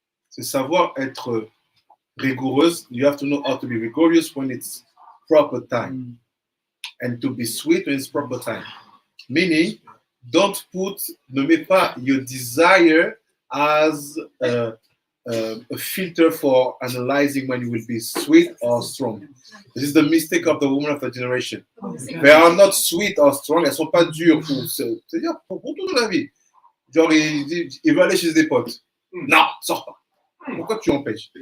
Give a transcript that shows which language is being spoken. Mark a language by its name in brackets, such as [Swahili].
[French] C'est savoir être rigoureuse. [English] You have to know how to be rigorous when it's proper time. And to be sweet when it's proper time. Meaning, [French] ne mets pas [English] your desire as a filter for analyzing when you will be sweet or strong. This is the mistake of the women of the generation. They are not sweet or strong, [French] elles sont pas dures c'est-à-dire pour toute la vie. Genre, il veut aller chez des potes. Non, sors pas. Pourquoi tu empêches?